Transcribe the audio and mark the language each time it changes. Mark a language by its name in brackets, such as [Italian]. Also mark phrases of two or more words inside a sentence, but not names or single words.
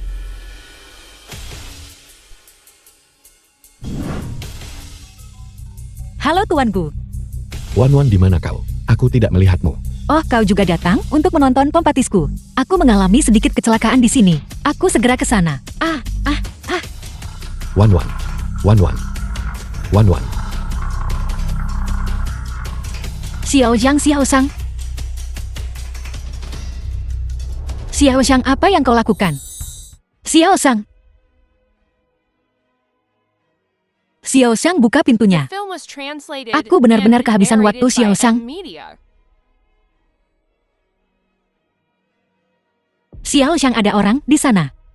[Indonesian] Halo tuanku. Wanwan, di mana kau? Aku tidak melihatmu. Oh, kau juga datang untuk menonton kompatisku. Aku mengalami sedikit kecelakaan di sini. Aku segera ke sana. Wanwan. Wanwan. Wanwan. Xiaoxiang, Xiaoxiang. Xiaoxiang, apa yang kau lakukan? Xiaoxiang. Xiaoxiang, buka pintunya. Aku benar-benar kehabisan waktu, Xiaoxiang. Xiaoxiang, ada orang di sana.